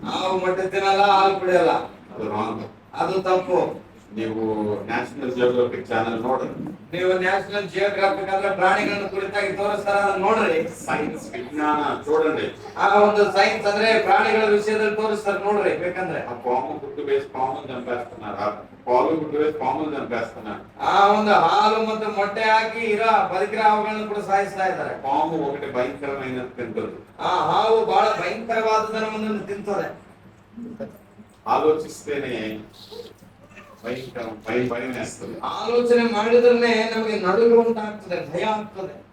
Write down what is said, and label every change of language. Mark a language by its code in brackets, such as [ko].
[kn] ಹಾವು ಮೊಟ್ಟೆ ತಿನ್ನಲ್ಲ, ಹಾಲು ಕುಡಿಯಲ್ಲ. ಅದು ರಾಂಗ್. ಅದು ತಪ್ಪು. ನೀವು ನ್ಯಾಷನಲ್ ಜಿಯೋಗ್ರಫಿಕ್ ಚಾನೆಲ್ ನೋಡ್ರಿ, ನೀವು ನ್ಯಾಷನಲ್ ಜಿಯೋಗ್ರಾಫಿಕ್ ಅಂದ್ರೆ ಪ್ರಾಣಿಗಳನ್ನು ಕುರಿತಾಗಿ ತೋರಿಸ್ತಾರ, ಅದನ್ನ ನೋಡ್ರಿ. [te] ಸೈನ್ಸ್ విజ్ఞాన చూడండి. [kn] ಆ ಒಂದು ಸೈನ್ಸ್ ಅಂದ್ರೆ ಪ್ರಾಣಿಗಳ ವಿಷಯದಲ್ಲಿ ತೋರಿಸ್ತಾರೆ ನೋಡ್ರಿ ಬೇಕಂದ್ರೆ. [te] ఆ పాము గుడ్డు వేసి పామును చంపేస్తున్నారు, ఆ పాలు గుడ్డు వేసి పామును చంపేస్తున్నారు. [kn] ಆ ಒಂದು ಹಾಲು ಮತ್ತು ಮೊಟ್ಟೆ ಹಾಕಿ ಇರೋ ಬದುಕಿರೋ ಹಾವುಗಳನ್ನು ಕೂಡ ಸಾಯಿಸ್ತಾ ಇದ್ದಾರೆ. [te] పాము ఒకటి భయంకరమైనది తింటుంది. [kn] ಆ ಹಾವು ಬಹಳ ಭಯಂಕರವಾದದನ್ನ ಒಂದನ್ನು ತಿಂತದೆ. [te] ఆలోచిస్తేనే భయంకరం, భయం వేస్తుంది. [kn] ಆಲೋಚನೆ ಮಾಡಿದ್ರೆ ನಮಗೆ ನಡುಗ ಉಂಟಾಗ್ತದೆ, ಭಯ ಆಗ್ತದೆ.